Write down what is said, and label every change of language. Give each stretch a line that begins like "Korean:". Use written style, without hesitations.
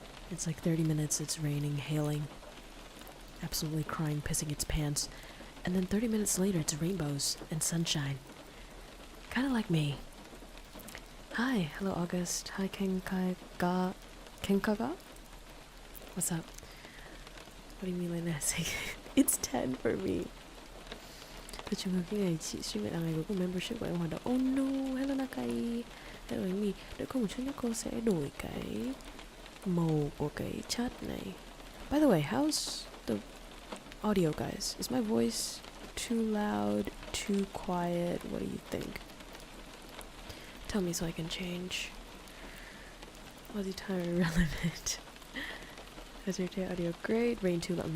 English: It's like 30 minutes it's raining, hailing, absolutely crying, pissing its pants. And then 30 minutes later it's rainbows and sunshine. Kinda like me. Hi, hello August. Hi Kenkaga? What's up? What do you mean like that? It's 10 for me.
Vietnamese: Tôi trường hợp cái ngày chị stream lại là ngày cuối cùng membership của em hoạt động.
English: Oh no, hello Nakai. Hello Amy.
Vietnamese: Đợi cô một chút nhé, cô sẽ đổi cái màu của cái chat này.
English: By the way, how's the audio guys? Is my voice too loud, too quiet? What do you think? Tell me so I can change. Aussie time irrelevant. How's your day? Audio great. Rain too loud.